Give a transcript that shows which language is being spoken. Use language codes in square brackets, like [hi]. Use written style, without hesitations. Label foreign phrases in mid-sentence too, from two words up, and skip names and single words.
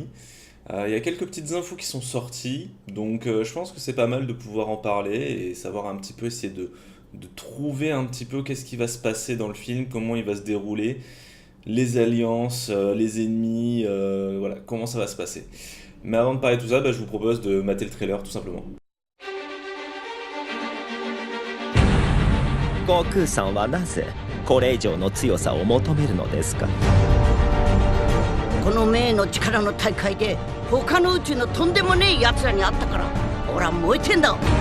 [fr] Il y a quelques petites infos qui sont sorties, donc je pense que c'est pas mal de pouvoir en parler et savoir un petit peu essayer de trouver un petit peu qu'est-ce qui va se passer dans le film, comment il va se dérouler, les alliances, les ennemis, voilà, comment ça va se passer. Mais avant de parler de tout ça, je vous propose de mater le trailer tout simplement. [ja] 悟空さんはなぜこれ以上の強さを求めるのですか。この名の力の大会で他の宇宙のとんでもねえ奴らに会ったから俺は燃えてんだ。